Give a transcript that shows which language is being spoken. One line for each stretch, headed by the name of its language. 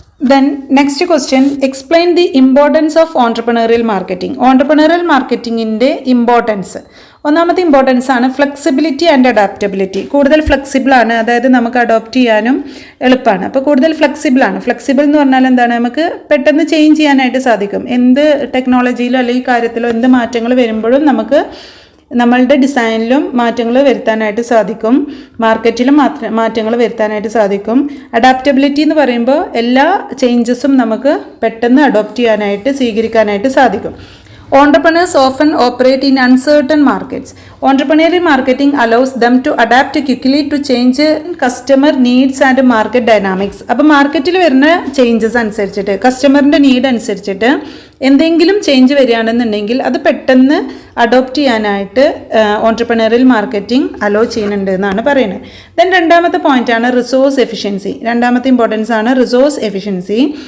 English: Then next question, explain the importance of entrepreneurial marketing. Entrepreneurial marketing
Malayalam: inde
English: importance.
Malayalam: ഒന്നാമത്തെ importance ആണ് flexibility and adaptability. കൂടുതൽ flexible ആണ്, അതായത് നമുക്ക് അഡോപ്റ്റ് ചെയ്യാനും എളുപ്പമാണ്. അപ്പോൾ കൂടുതൽ ഫ്ലെക്സിബിൾ എന്ന് പറഞ്ഞാൽ എന്താണ്? നമുക്ക് പെട്ടെന്ന് ചേഞ്ച് ചെയ്യാനായിട്ട് സാധിക്കും. എന്ത് ടെക്നോളജിയിലോ അല്ലെങ്കിൽ കാര്യത്തിലോ എന്ത് മാറ്റങ്ങൾ വരുമ്പോഴും നമുക്ക് നമ്മളുടെ ഡിസൈനിലും മാറ്റങ്ങൾ വരുത്താനായിട്ട് സാധിക്കും, മാർക്കറ്റിലും മാറ്റങ്ങൾ വരുത്താനായിട്ട് സാധിക്കും. അഡാപ്റ്റബിലിറ്റി എന്ന് പറയുമ്പോൾ എല്ലാ ചേഞ്ചസും നമുക്ക് പെട്ടെന്ന് അഡോപ്റ്റ് ചെയ്യാനായിട്ട്, സ്വീകരിക്കാനായിട്ട് സാധിക്കും.
English: Entrepreneurs often operate in uncertain markets. Entrepreneurial marketing allows them to adapt quickly to change customer needs and market dynamics.
Malayalam: അപ്പോൾ മാർക്കറ്റിൽ വരുന്ന ചേഞ്ചസ് അനുസരിച്ചിട്ട്, കസ്റ്റമറിൻ്റെ നീഡ് അനുസരിച്ചിട്ട് എന്തെങ്കിലും ചേഞ്ച് വരികയാണെന്നുണ്ടെങ്കിൽ അത് പെട്ടെന്ന് അഡോപ്റ്റ് ചെയ്യാനായിട്ട് ഓൺട്രപ്രനറിയൽ മാർക്കറ്റിംഗ് അലോ ചെയ്യുന്നുണ്ട് എന്നാണ് പറയുന്നത്. ദെൻ രണ്ടാമത്തെ പോയിന്റാണ് റിസോഴ്സ് എഫിഷ്യൻസി. രണ്ടാമത്തെ ഇമ്പോർട്ടൻസ് ആണ് റിസോഴ്സ് എഫിഷ്യൻസി.